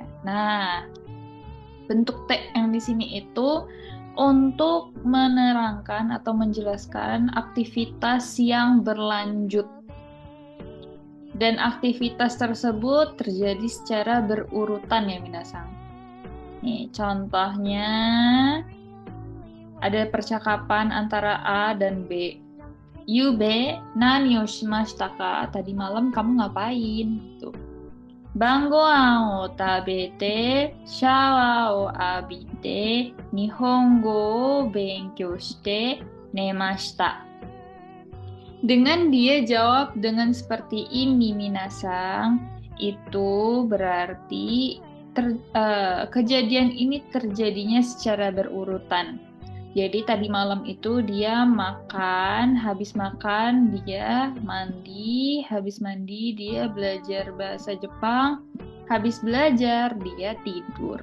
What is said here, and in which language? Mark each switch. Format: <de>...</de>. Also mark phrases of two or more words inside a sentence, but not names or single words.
<id>Nah, bentuk T yang di sini itu untuk menerangkan atau menjelaskan aktivitas yang berlanjut. Dan aktivitas tersebut terjadi secara berurutan ya minasang. Nih, contohnya ada percakapan antara A dan B.</id> <ja>夕べ、何をしましたか?</ja> <id>Tadi malam kamu ngapain? Tuh.</id> <ja>晩ご飯を食べて、シャワーを浴びて、日本語を勉強して寝ました.</ja> <id>Dengan dia jawab dengan seperti ini, Minasang, itu berarti kejadian ini terjadinya secara berurutan. Jadi tadi malam itu dia makan, habis makan dia mandi, habis mandi dia belajar bahasa Jepang, habis belajar dia tidur.</id>